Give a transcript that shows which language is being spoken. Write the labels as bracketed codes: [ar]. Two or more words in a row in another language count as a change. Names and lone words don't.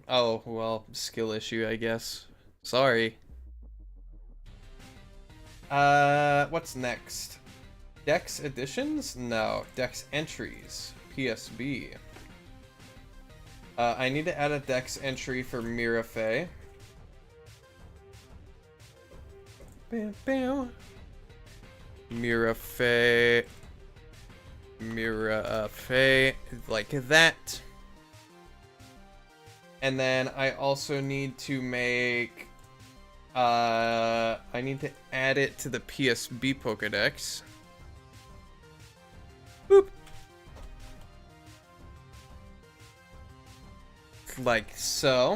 [en] Oh, well, skill issue, I guess. Sorry. What's next? Dex additions? No. Dex entries. PSB. I need to add a Dex entry for Mirafe. Bam, bam. Mirafe. Mirafe. Like that. And then I also need to make... I need to add it to the PSB Pokedex. Boop. Like so.